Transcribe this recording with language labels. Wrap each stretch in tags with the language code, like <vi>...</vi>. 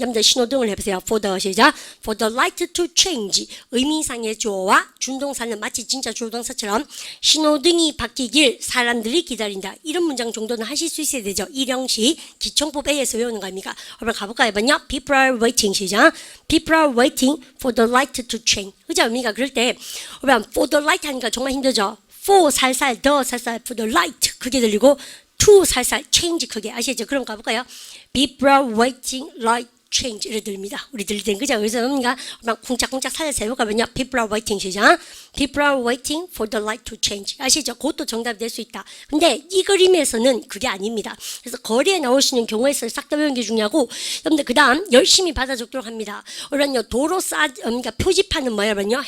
<ko>여러분들 신호등을 해보세요.</ko> <en>For the</en> <ko>시작.</ko> <en>For the light to change.</en> <ko>의미상의 주어와 준동사는 마치 진짜 주동사처럼 신호등이 바뀌길 사람들이 기다린다. 이런 문장 정도는 하실 수 있어야 되죠. 일형식 기청법 A에서 외우는 거 아닙니까? 한번 가볼까요? 이번요.</ko> <en>People are waiting</en> <ko>시작.</ko> <en>People are waiting for the light to change.</en> <ko>그죠? 의미가 그럴 때</ko> <en>for the light</en> <ko>하니까 정말 힘들죠. for 살살 the 살살 for the light 크게 들리고 to 살살 change 크게 아시죠? 그럼 가볼까요?</ko> <en>People are waiting light change</en> <ko>이래 들립니다. 우리 들릴 땐 그죠? 그래서 뭡니까? 막 쿵짝쿵짝 살려서 해볼까면요.</ko> <en>People are waiting</en> <ko>시작.</ko> <en>People are waiting for the light to change.</en> <ko>아시죠? 그것도 정답이 될 수 있다. 근데 이 그림에서는 그게 아닙니다. 그래서 거리에 나올 수 있는 경우에서 싹 다 외우는 게 중요하고 여러분들 그 다음 열심히 받아 적도록 합니다. 그러면요. 도로 그러니까 표지판은 뭐냐면요.</ko>